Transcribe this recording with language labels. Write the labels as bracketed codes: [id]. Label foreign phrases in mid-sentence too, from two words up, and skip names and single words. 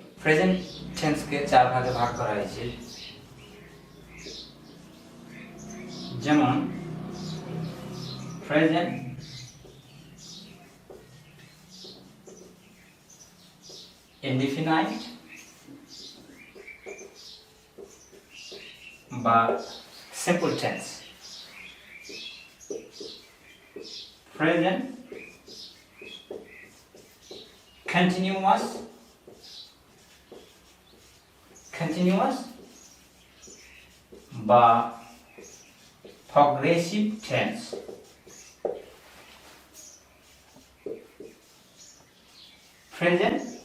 [en] present tenseকে [bn] 4 ভাগে ভাগ করা হয়েছে, যেমন [en] present indefinite বা simple tense, present continuous বা progressive tense, present